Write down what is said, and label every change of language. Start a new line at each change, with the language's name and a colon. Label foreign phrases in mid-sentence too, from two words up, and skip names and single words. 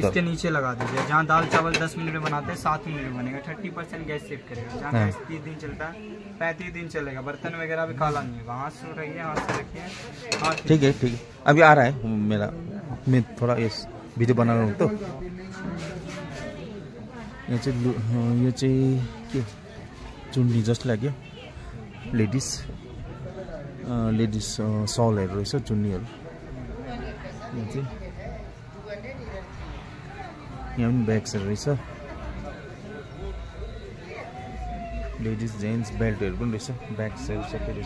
Hindi: इसके नीचे लगा दीजिए। जहाँ दाल चावल 10 मिनट में बनाते हैं, 7 मिनट में बनेगा। 30% गैस सेव करेगा। जहाँ गैस 30 दिन चलता है, 35 दिन चलेगा। बर्तन वगैरह भी काला नहीं होगा। हाथ से रखिए, हाथ से रखिए। ठीक है, ठीक है। अभी आ रहा है मेरा, मैं थोड़ा ये भिडियो बना रहा हूँ।
Nepali: तो यो चाहिँ के चुन्नी जस्तो लाग्यो। लेडिज सलहरू रहेछ, चुन्नीहरू। यहाँ पनि ब्याग्सहरू रहेछ,
English: ladies gents
Nepali: बेल्टहरू पनि रहेछ, ब्याग्सहरू सबै रहेछ।